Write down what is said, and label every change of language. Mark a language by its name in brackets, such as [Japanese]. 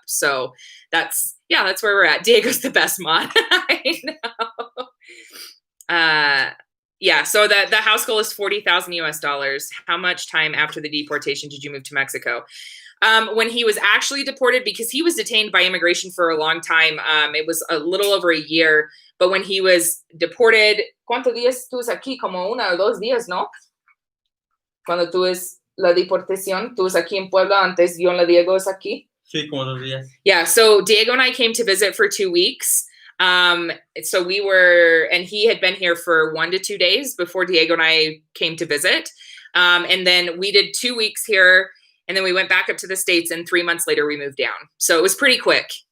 [English] So that's where we're at. Diego's the best mod. I know. Yeah, so the house goal is $40,000 US. How much time after the deportation did you move to Mexico? When he was actually deported, because he was detained by immigration for a long time, it was a little over a year. But when he was deported, [Spanish] ¿cuántos días tú aquí? Como 1 o 2 días, ¿no? Cuando tú es la deportación, tú es aquí en Puebla, antes yo en la Diego es aquí. Sí, como 2 días. [English] Yeah, so Diego and I came to visit for 2 weeks. So we were, and he had been here for 1 to 2 days before Diego and I came to visit. And then we did 2 weeks here, and then we went back up to the States, and 3 months later we moved down. So it was pretty quick.